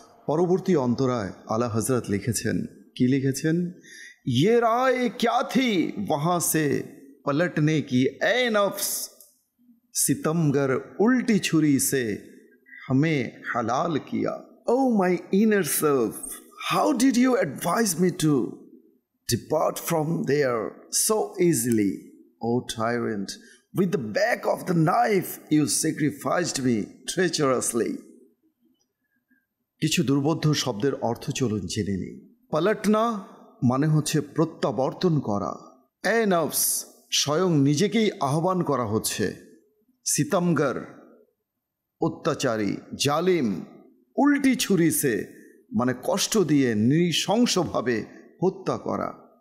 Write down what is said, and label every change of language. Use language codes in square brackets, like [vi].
[bn] পরবর্তী অন্তরায় আলা হযরত লিখেছেন, কি লিখেছেন? [hi] ये राय क्या थी वहां से पलटने की, ए नफ्स सितमगर उल्टी छुरी से हमें हलाल किया. [en] O my inner self, how did you advise me to depart from there so easily, O tyrant? With the back of the knife you sacrificed me treacherously. [bn] কিছু দুর্বোধ্য শব্দের অর্থ চলুন জেনে নিই. পালটনা মানে হচ্ছে প্রত্যাবর্তন করা. এ নফস, স্বয়ং নিজেকেই আহ্বান করা হচ্ছে. সিতমগর অত্যাচারী, জালিম, উল্টি ছুরি সে মানে কষ্ট দিয়ে নৃশংসভাবে হত্যা করা.